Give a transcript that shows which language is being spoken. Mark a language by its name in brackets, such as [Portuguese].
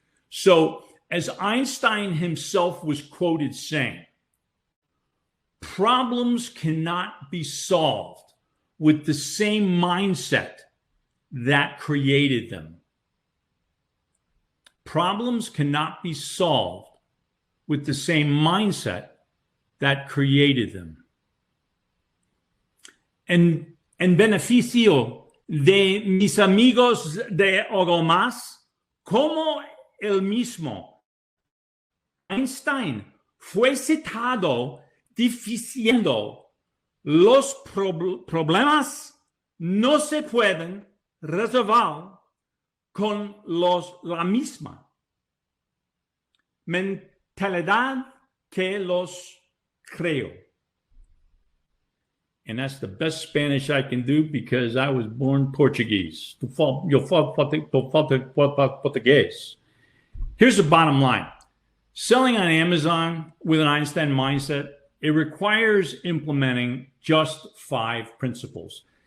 [English] So, as Einstein himself was quoted saying, problems cannot be solved with the same mindset that created them. Problems cannot be solved with the same mindset that created them. [Spanish] En beneficio de mis amigos de algo más, como el mismo Einstein fue citado diciendo, los problemas no se pueden resolver con la misma mentalidad que los creo. [English] And that's the best Spanish I can do because I was born Portuguese. [Portuguese] Eu falo português. [English] Here's the bottom line. Selling on Amazon with an Einstein mindset, it requires implementing just 5 principles.